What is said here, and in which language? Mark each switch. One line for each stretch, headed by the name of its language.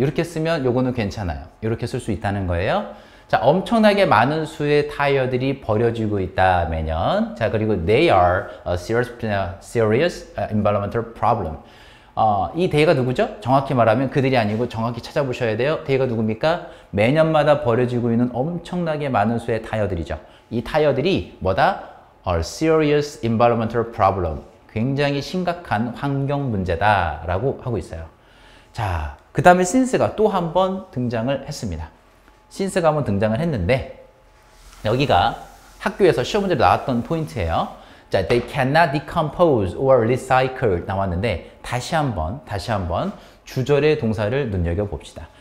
Korean: 이렇게 쓰면 요거는 괜찮아요. 이렇게 쓸 수 있다는 거예요. 자, 엄청나게 많은 수의 타이어들이 버려지고 있다, 매년. 자, 그리고
English: they are a serious environmental problem.
Korean: 이 they가 누구죠? 정확히 말하면 그들이 아니고 정확히 찾아보셔야 돼요. they가 누굽니까? 매년마다 버려지고 있는 엄청나게 많은 수의 타이어들이죠. 이 타이어들이 뭐다?
English: a serious environmental problem.
Korean: 굉장히 심각한 환경 문제다라고 하고 있어요. 자, 그 다음에 since가 또 한 번 등장을 했습니다. since가 한번 등장을 했는데 여기가 학교에서 시험 문제로 나왔던 포인트예요. 자,
English: they cannot decompose or recycle
Korean: 나왔는데 다시 한번 주절의 동사를 눈여겨봅시다.